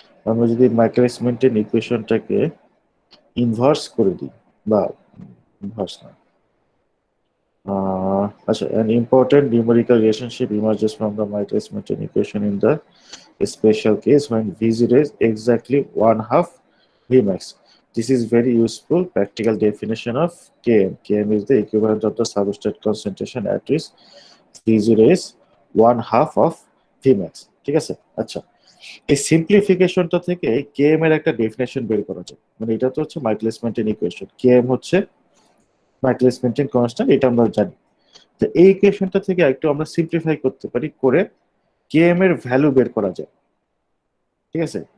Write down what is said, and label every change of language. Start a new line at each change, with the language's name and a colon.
Bangla: আমরা যদি Michaelis maintain ইকুয়েশনটাকে inverse করে দিই, বা ইনভার্স না, আচ্ছা,
English: an important numerical relationship emerges from the Michaelis-Menten equation in the special case when V0 is exactly one half Vmax. This is very useful practical definition of Km. Km is the equivalent of the substrate concentration at which V0 is one half of Vmax.
Bangla: ঠিক আছে? আচ্ছা, এই সিম্পলিফিকেশনটা থেকে Km এর একটা definition বের করা যায়। মানে এটা তো হচ্ছে Michaelis-Menten ইকুয়েশন, Km হচ্ছে Michaelis-Menten কনস্ট্যান্ট, এটা আমরা জানি। তো এই ইকুয়েশনটা থেকে একটু আমরা সিম্পলিফাই করতে পারি, করে Km এর ভ্যালু বের করা যায়, ঠিক আছে?